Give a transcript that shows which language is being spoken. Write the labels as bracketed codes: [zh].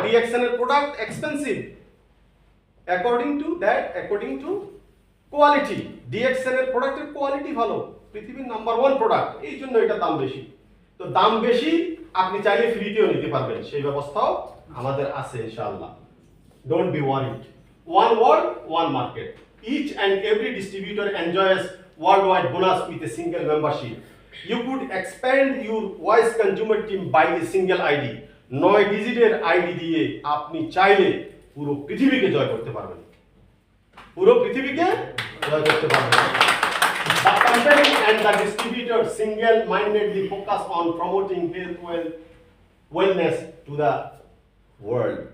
[bn] DXN এর product expensive according to that, according to quality. DXN এর প্রোডাক্টের quality ভালো, পৃথিবীর নাম্বার 1 প্রোডাক্ট, এই জন্য এটা দাম বেশি। তো দাম বেশি, আপনি চাইলে ফ্রিতেও নিতে পারবেন, সেই ব্যবস্থাও আমাদের আছে ইনশাআল্লাহ। [en] Don't be worried. One world, one market. Each and every distributor enjoys worldwide bonus with a single membership. You could expand your voice consumer team by a single ID. [bn] 9 ডিজিটের আইডি দিয়ে আপনি চাইলে পুরো পৃথিবীকে জয় করতে পারবেন, পুরো পৃথিবীকে জয় করতে পারবেন। [en] The company and the distributor single-mindedly focus on promoting health, wellness to the world.